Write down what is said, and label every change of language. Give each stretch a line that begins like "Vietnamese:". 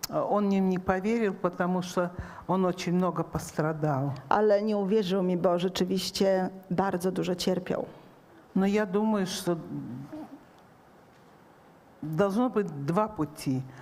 Russian: Он мне не поверил, потому что он очень много пострадал.
Polish: Ale nie uwierzył mi, bo rzeczywiście bardzo dużo cierpiał.
Russian: Но я думаю, что должно быть два пути.